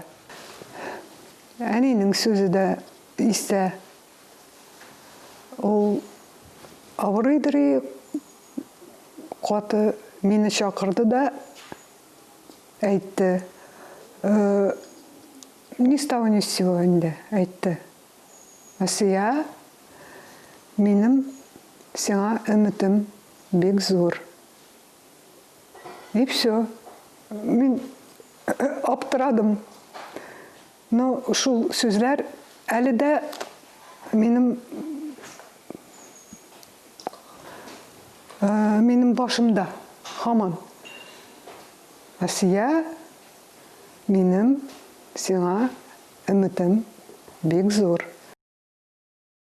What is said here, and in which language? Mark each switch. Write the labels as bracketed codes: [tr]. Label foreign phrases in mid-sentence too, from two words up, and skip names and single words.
[tt] Әнинең сүзе дә истә. Ул авырыйдыр, каты мине чакырды да әйтте. [ru] Ни с того ни с сего [tt] инде әйтте. Асия, минем сиңа өметем бик зур. [ru] И все. [tt] Мин аптырадым. Но шул сүзләр әле дә минем башымда һаман. Асия, минем сиңа өметем бик зур.